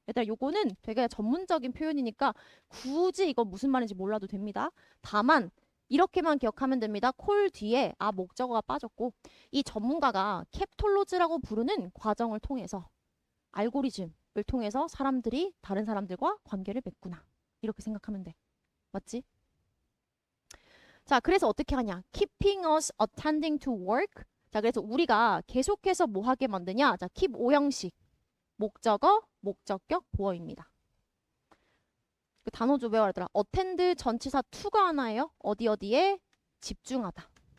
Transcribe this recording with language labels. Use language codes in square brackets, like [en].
[ko] 얘들아, 요거는 되게 전문적인 표현이니까 굳이 이거 무슨 말인지 몰라도 됩니다. 다만, 이렇게만 기억하면 됩니다. 콜 뒤에 목적어가 빠졌고, 이 전문가가 캡톨로즈라고 부르는 과정을 통해서 알고리즘을 통해서 사람들이 다른 사람들과 관계를 맺구나. 이렇게 생각하면 돼. 맞지? 자, 그래서 어떻게 하냐? [en] Keeping us attending to work. [ko] 자, 그래서 우리가 계속해서 뭐 하게 만드냐? 자, keep 5형식. 목적어, 목적격, 보어입니다. 그 단어 좀 외워라. attend 전치사 to가 하나예요. 어디에 집중하다.